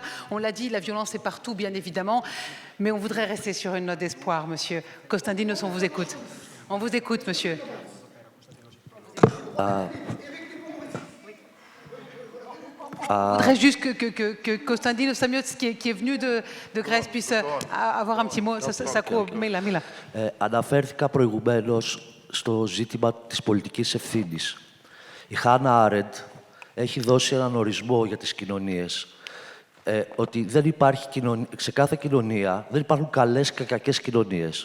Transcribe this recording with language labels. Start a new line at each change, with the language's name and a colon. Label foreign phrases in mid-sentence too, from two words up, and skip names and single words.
French: On l'a dit, la violence est partout, bien évidemment, mais on voudrait rester sur une note d'espoir, monsieur. Konstantinos, on vous écoute. On vous écoute, monsieur. Je voudrais juste que Konstantinos Stamiotis, qui est venu de Grèce, puisse avoir un petit mot. Ça coupe.
Greek: Μίλα. Αναφέρθηκα προηγουμένως στο ζήτημα της πολιτικής ευθύνης. Η Χάνα Άρεντ έχει δώσει έναν ορισμό για τις κοινωνίες. Ότι δεν υπάρχει σε κάθε κοινωνία δεν υπάρχουν καλές και κακές κοινωνίες.